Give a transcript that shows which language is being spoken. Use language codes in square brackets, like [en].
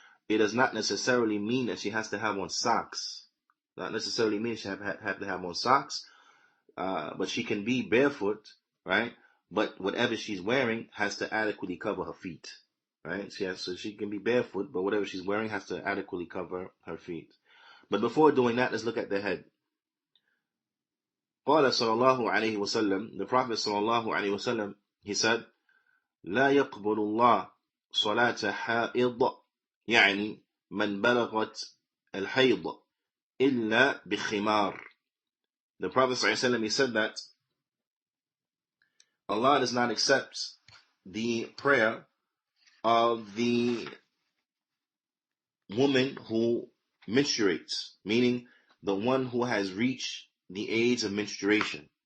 [en] It does not necessarily mean that she has to have on socks. Not necessarily mean she have to have on socks. But she can be barefoot, right? But whatever she's wearing has to adequately cover her feet, right? So she can be barefoot, but whatever she's wearing has to adequately cover her feet. But before doing that, let's look at the head. [ar] قال صلى الله عليه وسلم, [en] the Prophet [ar] صلى الله عليه وسلم, [en] he said, [ar] لا يقبل الله صلاة حائض يعني من بلغت الحيض إلا بخمار. [en] The Prophet صلى الله عليه وسلم, he said that Allah does not accept the prayer of the woman who menstruates, meaning the one who has reached the age of menstruation.